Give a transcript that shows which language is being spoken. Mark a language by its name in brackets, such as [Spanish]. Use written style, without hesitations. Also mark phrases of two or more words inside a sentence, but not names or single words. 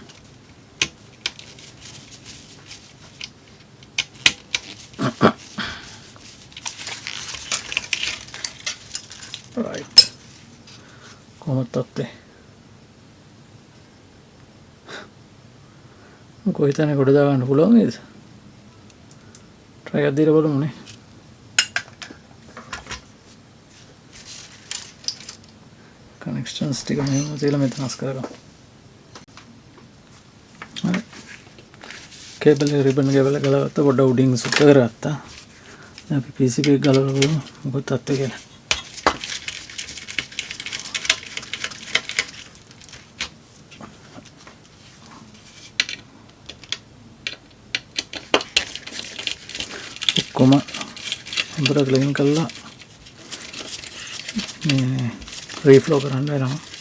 [English] Right. [Sinhala] කොහොමද තත්ත්වය? කොහෙතන කොට දා ගන්න පුළුවන් නේද? try එකක් දීලා බලමුනේ. connections ටික මෙහෙම තියලා මෙතන අස් කරගමු. [English] cable ribbon cable [Sinhala] गलगत्ता पොඩ්ඩ උඩින් සුත්ත කරගත්තා. දැන් අපි PCB එක ගලවලා බලමු මොකද තත්ත්වය කියලා. ඔක්කොම හොඳට ක්ලීන් කරලා මේ රීෆ්ලෝ කරන්න වෙනවා.